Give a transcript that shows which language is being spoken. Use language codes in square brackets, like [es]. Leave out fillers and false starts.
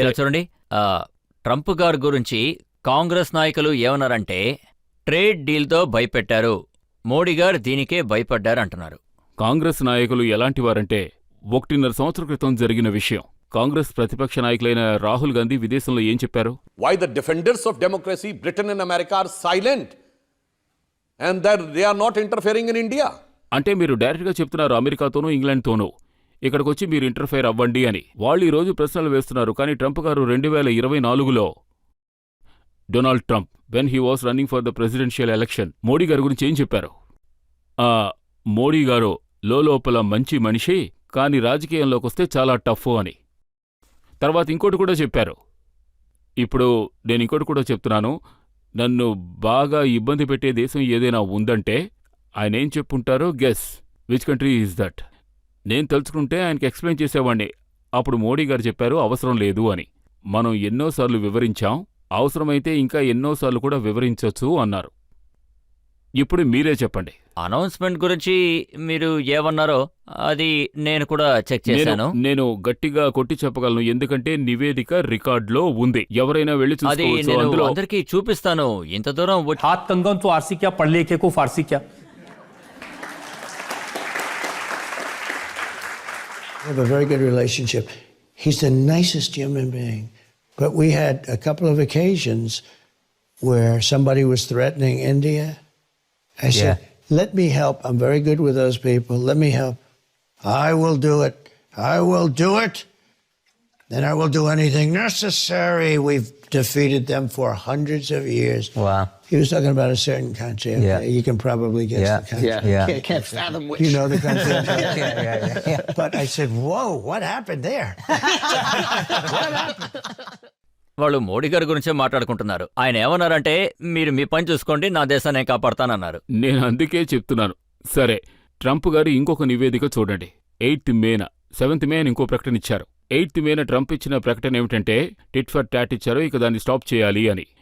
[te] ఇలా చూడండి, ట్రంప్ గారి గురించి కాంగ్రెస్ నాయకులు ఏమన్నారంటే ట్రేడ్ డీల్తో భయపెట్టారు, మోడీ గారు దీనికే భయపడ్డారు అంటున్నారు. కాంగ్రెస్ నాయకులు ఎలాంటివారంటే 1.5 సంవత్సరం క్రితం జరిగిన విషయం. కాంగ్రెస్ ప్రతిపక్ష నాయకులైన రాహుల్ గాంధీ విదేశంలో ఏం చెప్పారు? [en] Why the defenders of democracy, Britain and America are silent and that they are not interfering in India. [te] అంటే మీరు డైరెక్ట్గా చెప్తున్నారు అమెరికాతోనూ ఇంగ్లాండ్తోనూ ఇక్కడికొచ్చి మీరు ఇంటర్ఫైర్ అవ్వండి అని. వాళ్ళు ఈరోజు ప్రశ్నలు వేస్తున్నారు. కానీ ట్రంప్ గారు 2024లో Donald Trump [en] when he was running for the presidential election [te] Modi గారి గురించి ఏం చెప్పారు? మోడీ గారు లోపల మంచి మనిషి, కానీ రాజకీయంలోకి వస్తే చాలా టఫ్ అని. తర్వాత ఇంకోటి కూడా చెప్పారు. ఇప్పుడు నేను ఇంకోటి కూడా చెప్తున్నాను, నన్ను బాగా ఇబ్బంది పెట్టే దేశం ఏదైనా ఉందంటే ఆయన ఏం చెప్పుంటారో [en] Guess which country is that. [te] నేను తెలుసుకుంటే ఆయనకి ఎక్స్ప్లెయిన్ చేసేవాడిని. అప్పుడు మోడీ గారు చెప్పారు అవసరం లేదు అని. మనం ఎన్నోసార్లు వివరించాం, అవసరమైతే ఇంకా ఎన్నోసార్లు కూడా వివరించొచ్చు అన్నారు. ఇప్పుడు మీరే చెప్పండి. అనౌన్స్మెంట్ గురించి మీరు ఏమన్నారో అది నేను కూడా చెక్ చేశాను. నేను గట్టిగా కొట్టి చెప్పగలను, ఎందుకంటే నివేదిక రికార్డులో ఉంది. ఎవరైనా వెళ్ళి అది నేను అందరికీ చూపిస్తాను. ఇంత దూరం [hi] हाथ कंगन तो आरसी क्या पढ़ लिखे को फारसी क्या. [en] We have a very good relationship. He's the nicest human being. But we had a couple of occasions where somebody was threatening India. I said, let me help. I'm very good with those people. Let me help. I will do it. I will do it. Then I will do anything necessary. We've defeated them for hundreds of years. Wow. He was talking about a certain country. Okay? You can probably guess the country. Can't fathom which. You know the country. But I said, whoa, what happened there? What happened? [te] వాళ్ళు మోడీ గారి గురించే మాట్లాడుకుంటున్నారు. ఆయన ఏమన్నారంటే, మీరు మీ పని చూసుకోండి, నా దేశాన్ని నేను కాపాడతానన్నారు. నేను అందుకే చెప్తున్నాను. సరే, ట్రంప్ గారు ఇంకొక నివేదిక చూడండి. 8th మేన 7th మే అని ఇంకో ప్రకటన ఇచ్చారు. 8th మేన ట్రంప్ ఇచ్చిన ప్రకటన ఏమిటంటే టిట్ ఫర్ టాట్ ఇచ్చారు, ఇక దాన్ని స్టాప్ చేయాలి అని.